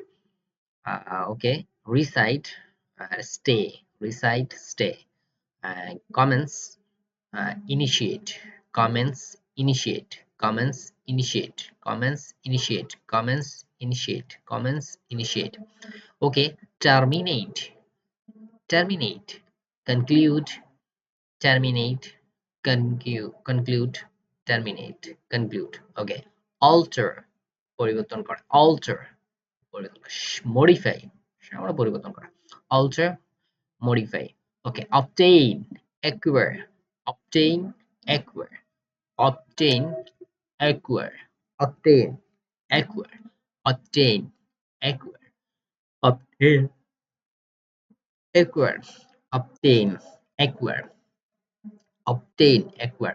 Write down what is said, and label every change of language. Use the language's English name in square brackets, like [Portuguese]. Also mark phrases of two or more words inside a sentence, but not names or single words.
[English] Okay, recite, stay, recite, stay, comments, initiate, comments, initiate, comments, initiate, comments, initiate, comments, initiate, comments, initiate. Okay, terminate, terminate, conclude, terminate, conclude, terminate, conclude. Okay, alter, [Bangla] পরিবর্তন করা, alter, পরিবর্তন করা, modify, আমরা পরিবর্তন করা, [English] alter, modify. Okay, obtain, acquire, obtain, acquire, obtain, acquire, obtain, acquire, obtain, acquire, obtain, acquire, obtain, acquire, obtain, acquire.